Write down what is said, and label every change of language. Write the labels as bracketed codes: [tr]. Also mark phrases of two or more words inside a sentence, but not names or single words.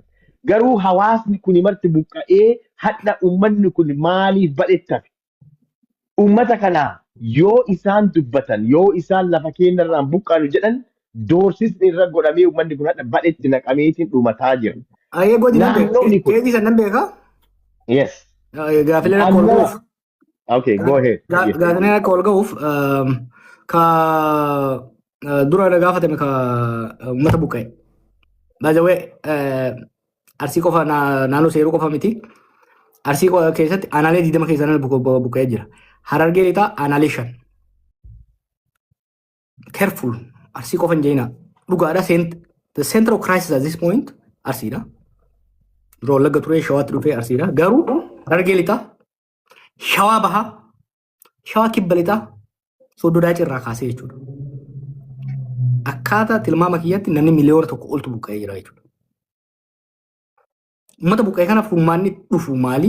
[om] Garuu hawaasni kun marti buqqa'ee hadha uummanni kun maaliif badhettafe? Uummata kanaa yoo isaan dubbatan yoo isaan lafa keenyarraan buqqaanu jedhan doorsisni irra godhamee uummanni kun hadha badhetti naqameetiin dhumataa jira. Ayyee godina keetii sannan beekaa? [en] Yes. [om] Gaafileen akka ol ga'uuf. [en] Okay, go ahead. [om] Gaafileen akka ol ga'uuf ka dura gaafatame ka uummata buqqa'e. Baajawee arsii qofa naannoo seeruu qofa miti. Arsii keessatti aanaalee 20 keessatti buqqa'ee jira. Harargee lixaa aanaalee 5. Careful. Arsii qofa hin jeenaa. Dhugaadha. [en] The center of crisis at this point arsiidha. [om] Duroo Wallagga turee shawaatti dhufee arsiidha. Garuu Harargee lixaa shawaa bahaa shawaa kibba lixaa Soddodaa cirraa kaasee jechuudha. Akkaataa tilmaama kiyyaatti namni miliyoona tokko oltu buqqa'ee jira jechuudha. Uummata buqqa'ee kana furmaanni dhufu maali?